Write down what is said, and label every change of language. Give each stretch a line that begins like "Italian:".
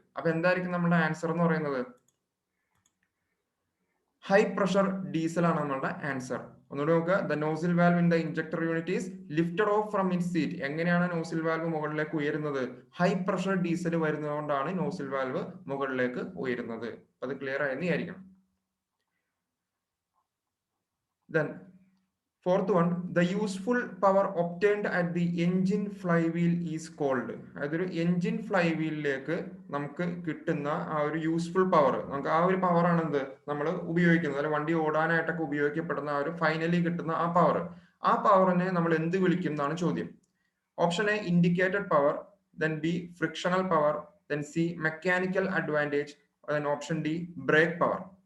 Malayalam: അപ്പൊ എന്തായിരിക്കും നമ്മുടെ ആൻസർ എന്ന് പറയുന്നത്, ഹൈ പ്രഷർ ഡീസൽ ആണ് നമ്മളുടെ ആൻസർ. ഒന്നുകൂടി നോക്കുക,
English: The nozzle valve in the injector unit is lifted off from it seat.
Malayalam: എങ്ങനെയാണ് നോസിൽ വാൽവ് മുകളിലേക്ക് ഉയരുന്നത്, high pressure diesel വരുന്നതുകൊണ്ടാണ് nozzle valve മുകളിലേക്ക് ഉയരുന്നത്. അത് ക്ലിയർ ആയെന്ന് വിചാരിക്കണം.
English: Then fourth one, the useful power obtained at the engine flywheel is called.
Malayalam: അതൊരു engine ഫ്ലൈവീലിലേക്ക് നമുക്ക് കിട്ടുന്ന ആ ഒരു യൂസ്ഫുൾ പവർ, നമുക്ക് ആ ഒരു പവർ ആണ് എന്ത് നമ്മൾ ഉപയോഗിക്കുന്നത്, അല്ലെ വണ്ടി ഓടാനായിട്ടൊക്കെ ഉപയോഗിക്കപ്പെടുന്ന ആ ഒരു ഫൈനലി കിട്ടുന്ന ആ പവർ. ആ പവറിനെ നമ്മൾ എന്ത് വിളിക്കും എന്നാണ് ചോദ്യം. Option A indicated power, then B frictional power, then C mechanical advantage, then option D break power.